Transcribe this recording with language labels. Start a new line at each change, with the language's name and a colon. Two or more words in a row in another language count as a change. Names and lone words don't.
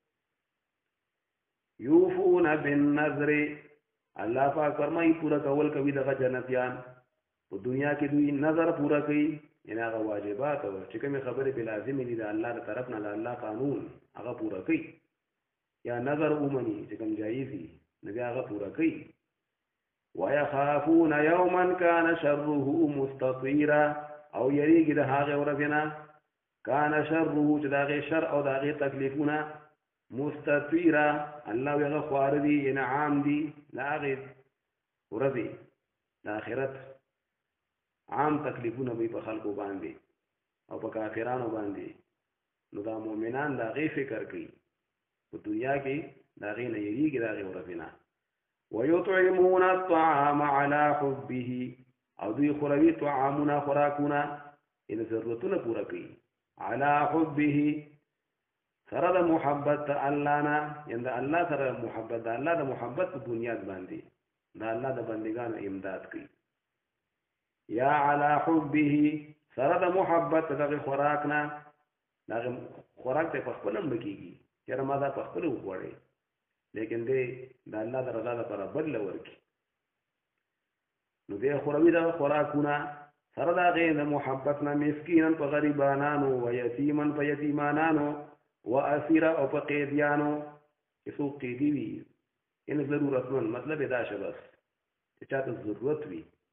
Arabic: یوفون بالنذر
Pashto: الله پاک فرمایي پوره کول کوي دغه جنتیان په دنیا کې دوی نظر پوره کوي یعنی هغه واجبات او چې کومې خبرې په لازمي دي د الله د طرف نه د الله قانون هغه پوره کوي یا نظر ومني چې کوم جایز دي نو بیا هغه پوره کوي.
Arabic: ويخافون يوما كان شره مستطيرا
Pashto: او یریږي د هغې ورځې نه
Arabic: کان شره
Pashto: چې د هغې شر او د هغې تکلیفونه مستطیرا الله هغه خواره دي یعنی عام دي د هغې ورځې د آخرت عام تکلیفونه به په خلکو باندې او په کافرانو باندې نو دا مؤمنان د هغې فکر کوي په دنیا کې د هغې نه یریږي د هغې ورځې نه.
Arabic: ويطعمون الطعام على حبه
Pashto: او دوی خوروي طعامونه خوراکونه یعنی ضرورتونه پوره کوي
Arabic: على حبه
Pashto: سره د محبت الله نه یعنی د الله سره محبت د الله د محبت په بنیاد باندې د الله د بندګانو امداد کوي. یا
Arabic: على حبه
Pashto: سره د محبت دغه خوراک نه دغه خوراک ته په خپل هم بکیږي چې ما دا په خپل وخوړې لیکن دې د الله د رضا لپاره بدله ورکړي نو دې خوروي د خوراکونه سره د هغې د محبت نه مسکینا په غریبانانو
Arabic: و یتیما
Pashto: په یتیمانانو
Arabic: و اسیره
Pashto: او په قیدیانو چې څوک قیدي وي یعنې ضرورتمند مطلب یې دا شه بس چې چا ته ضرورت وي